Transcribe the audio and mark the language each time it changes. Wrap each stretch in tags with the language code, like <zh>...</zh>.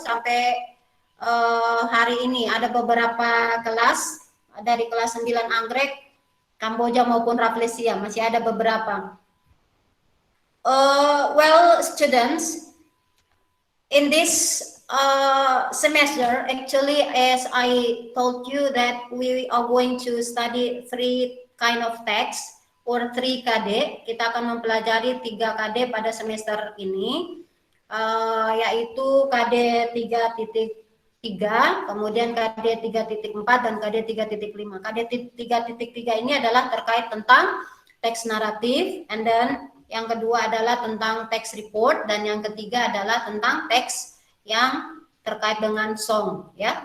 <id>Sampai hari ini ada beberapa kelas dari kelas 9 Anggrek, Kamboja maupun Rafflesia, masih ada beberapa.</id> <en>Well, students, in this semester, actually, as I told you that we are going to study 3 kind of text or 3 KD.</en> <id>Kita akan mempelajari 3 KD pada semester ini, yaitu KD 3.3, kemudian KD 3.4 dan KD 3.5. KD 3.3 ini adalah terkait tentang teks naratif,</id> <en>and then</en> <id>yang kedua adalah tentang teks report, dan yang ketiga adalah tentang teks yang terkait dengan song, ya.</id>